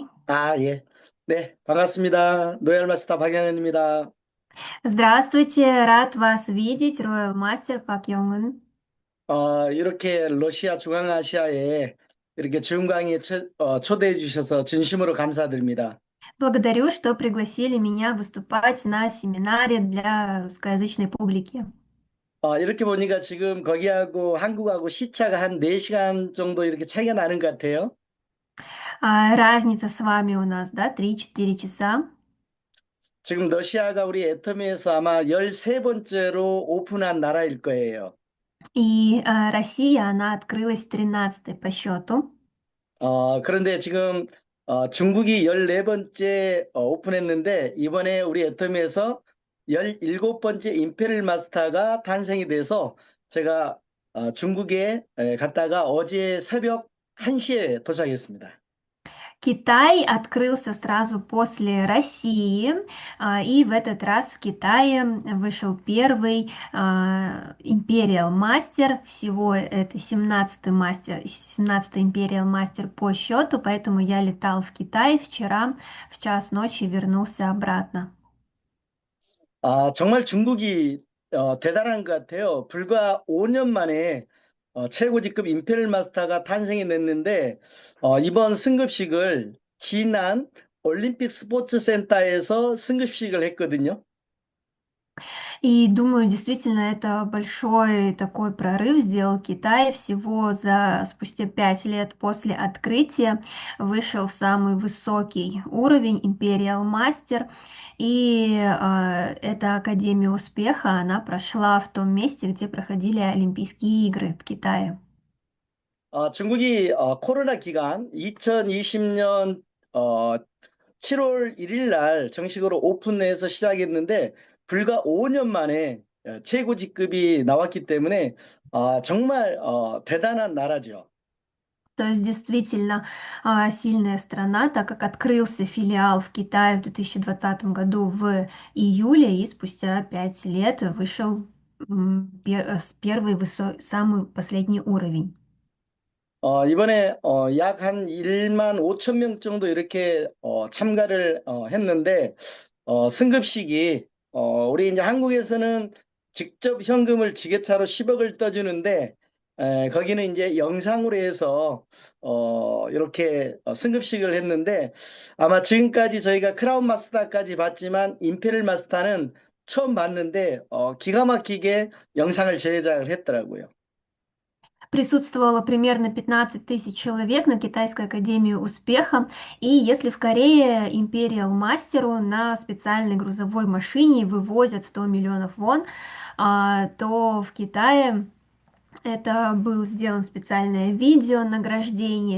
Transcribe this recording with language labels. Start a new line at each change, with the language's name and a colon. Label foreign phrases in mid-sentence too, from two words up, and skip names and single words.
Korean: 예. 네, 반갑습니다. 로얄 마스터 박영현입니다.
Russian: Здравствуйте, рад вас видеть,
English: Royal Master
Russian: Пак Йонг은.
Korean: 이렇게 러시아 중앙아시아에 이렇게 중광에 초대해 주셔서 진심으로 감사드립니다.
Russian: Благодарю, что пригласили меня выступать на семинаре для русскоязычной публики.
Korean: 이렇게 보니까 지금 거기하고 한국하고 시차가 한 4시간 정도 이렇게 차이가 나는 것 같아요.
Russian: Разница с вами у нас, да, 3-4 часа.
Korean: 지금 러시아가 우리 애터미에서 아마 13번째로 오픈한 나라일 거예요.
Russian: И Россия, она открылась 13-й по счету.
Korean: 그런데 지금 중국이 14번째 오픈했는데 이번에 우리 애터미에서 17번째 임페리얼 마스터가 탄생이 돼서 제가 중국에 갔다가 어제 새벽 1시에 도착했습니다.
Russian: Китай открылся сразу после России, и в этот раз в Китае вышел первый
English: Imperial Master,
Russian: всего это 17-й мастер, 17-й
English: Imperial Master
Russian: по счету, поэтому я летал в Китай вчера в час ночи и вернулся обратно.
Korean: 정말 중국이 대단한 것 같아요. 불과 5년 만에 최고직급 임페리얼 마스터가 탄생이 됐는데 이번 승급식을 지난 올림픽 스포츠 센터에서 승급식을 했거든요.
Russian: И думаю, действительно, это большой такой прорыв сделал Китай. Всего спустя 5 лет после открытия вышел самый высокий уровень
English: Imperial Master.
Russian: И эта Академия успеха, она прошла в том месте, где проходили Олимпийские игры в Китае.
Korean: 중국이 코로나 기간 2020년 7월 1일 날 정식으로 오픈해서 시작했는데 불과 5년 만에 최고직급이 나왔기 때문에 정말 대단한 나라죠.
Russian: То есть действительно сильная страна, так как открылся филиал в Китае в 2020 году в июле, и спустя 5 лет вышел первый самый последний уровень.
Korean: 이번에 약 한 1만 5천 명 정도 이렇게 참가를 했는데 승급식이 우리 이제 한국에서는 직접 현금을 지게차로 10억을 떠주는데 거기는 이제 영상으로 해서 이렇게 승급식을 했는데 아마 지금까지 저희가 크라운 마스터까지 봤지만 임페리얼 마스터는 처음 봤는데 기가 막히게 영상을 제작을 했더라고요.
Russian: Присутствовало примерно 15 тысяч человек на Китайской Академии Успеха. И если в Корее Imperial Мастеру на специальной грузовой машине вывозят 100 миллионов вон, то в Китае это был сделан специальное видео награждения.